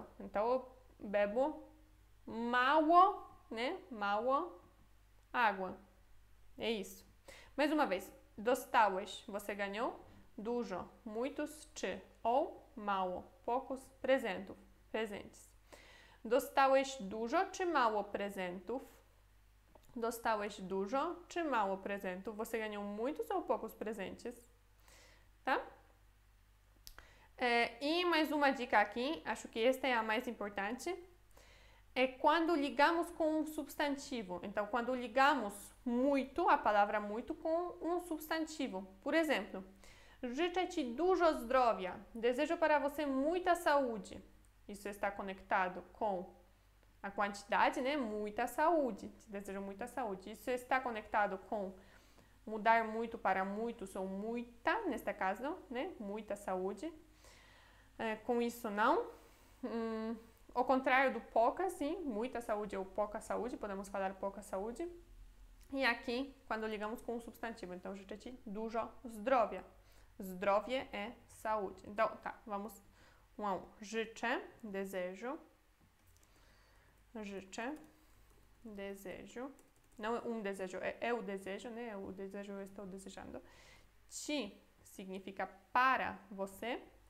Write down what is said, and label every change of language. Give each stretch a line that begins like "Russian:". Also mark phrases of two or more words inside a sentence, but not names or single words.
Portuguese: Então, eu bebo mało, né? Mało água. É isso. Mais uma vez. Dostałeś, você ganhou. Dużo, muitos, czy. Ou mało, poucos, presentów, presentes.
Polish: Dostałeś dużo czy mało prezentów? Dostałeś dużo czy mało prezentów?
Portuguese: Você ganhou muitos ou poucos presentes? Tá? E mais uma dica aqui, acho que esta é a mais importante, é quando ligamos com um substantivo. Então, quando ligamos muito, a palavra muito, com um substantivo. Por exemplo,
Polish: życzę Ci dużo zdrowia.
Portuguese: Desejo para você muita saúde. Isso está conectado com a quantidade, né? Muita saúde. Te desejo muita saúde. Isso está conectado com mudar muito para muitos ou muita, neste caso, né? Muita saúde. Com isso, não. Ao contrário do pouca, sim. Muita saúde ou pouca saúde. Podemos falar pouca saúde. E aqui, quando ligamos com um substantivo. Então,
Polish: życzę Ci dużo zdrowia.
Portuguese: Zdrowie é saúde. Então, tá, vamos um a um. Życzę, desejo. Życzę, desejo. Não é um desejo, é o desejo, né? O desejo eu estou desejando. Ci significa para você.